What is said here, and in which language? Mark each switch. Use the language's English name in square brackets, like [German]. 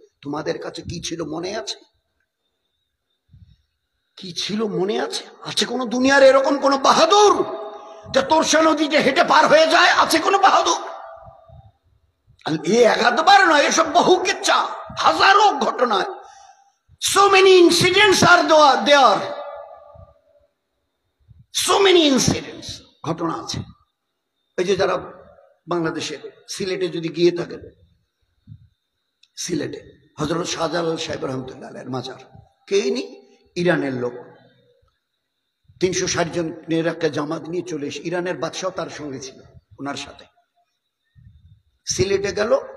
[Bangla] তোমাদের কাছে কি ছিল মনে আছে? কি ছিল মনে আছে? আছে কোন দুনিয়ার এরকম কোন বাহাদুর যে তোরসা নদীতে হেঁটে পার হয়ে যায়? আছে কোন বাহাদুর? একবার নয়, এসব বহু কিচ্ছা, হাজারো ঘটনা। [English] so many incidents are there, so many incidents, [Bangla] ঘটনা আছে। এই যে যারা বাংলাদেশের সিলেটে যদি গিয়ে থাকেন, সিলেটে হযরত শাহজালাল সাহেব রহমতুল্লাহ আলাইহির মাজার, কে নি? ইরানের লোক। 360 জনের একটা জামাত নিয়ে চলে এসে, ইরানের বাদশাহ তার সঙ্গে ছিল, ওনার সাথে সিলেটে গেল।